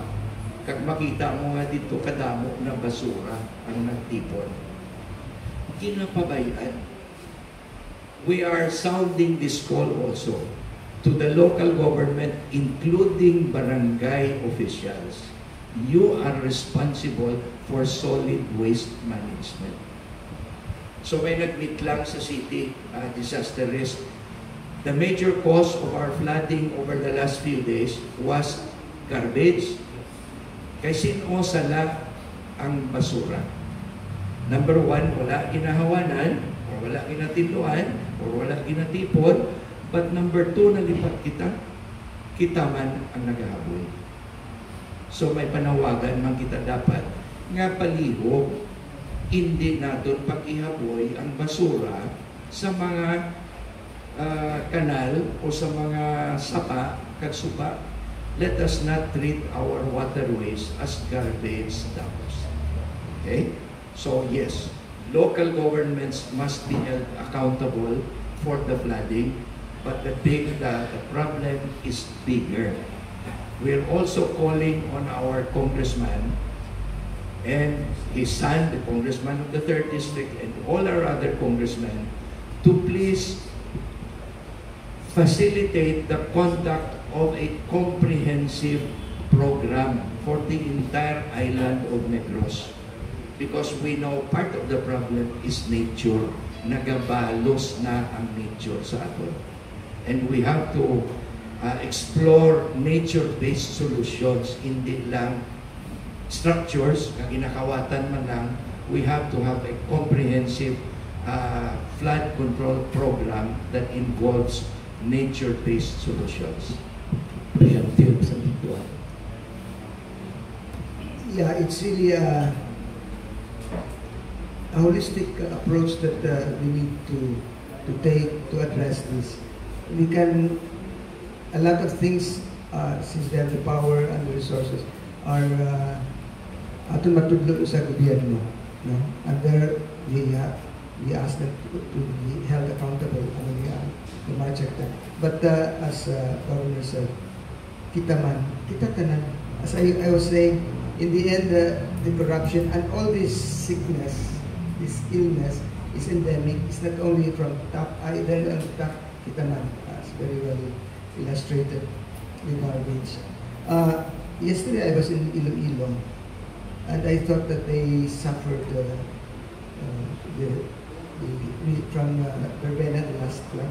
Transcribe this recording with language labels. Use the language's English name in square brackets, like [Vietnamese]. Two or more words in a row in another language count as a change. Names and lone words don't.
[Hiligaynon] Kag makita mo nga dito, kadamo na basura ang nagtipon. Ginapabayan. [English] We are sounding this call also to the local government, including barangay officials. You are responsible for solid waste management. [Hiligaynon] So may nag-meet lang sa city, [English] disaster risk. The major cause of our flooding over the last few days was garbage. [Hiligaynon] Kay sino sala ang basura? Number one, wala ginahawanan, or wala ginatiluan, or wala ginatipon, [English] But number 2, [Hiligaynon] nalipat kita, kita man ang nagahaboy. So may panawagan man kita dapat nga palihog, hindi naton pag-ihaboy ang basura sa mga kanal o sa mga sapa, kagsuba. [English] Let us not treat our waterways as garbage dumps. Okay? So yes, local governments must be held accountable for the flooding, but the problem is bigger. We're also calling on our congressman and his son, the congressman of the 3rd District, and all our other congressmen to please facilitate the conduct of a comprehensive program for the entire island of Negros. Because we know part of the problem is nature. [Hiligaynon] Nagabalos na ang nature sa aton. [English] And we have to explore nature-based solutions, [Hiligaynon] hindi lang structures, na ginakawatan man lang. [English] We have to have a comprehensive flood control program that involves nature-based solutions. Yeah, it's really a holistic approach that we need to take to address this. We can, a lot of things, since they have the power and the resources, are [Hiligaynon] aton matudlo sa gobyerno, no? [English] And there we ask them to be held accountable, and we check that. But as Governor said, [Hiligaynon] kita tanan. [English] As I was saying, in the end, the corruption and all this sickness, this illness is endemic. It's not only from top, either on top, [Hiligaynon] kita man, [English] as very well illustrated in garbage. Yesterday I was in Iloilo, and I thought that they suffered from Verbena, the last flood.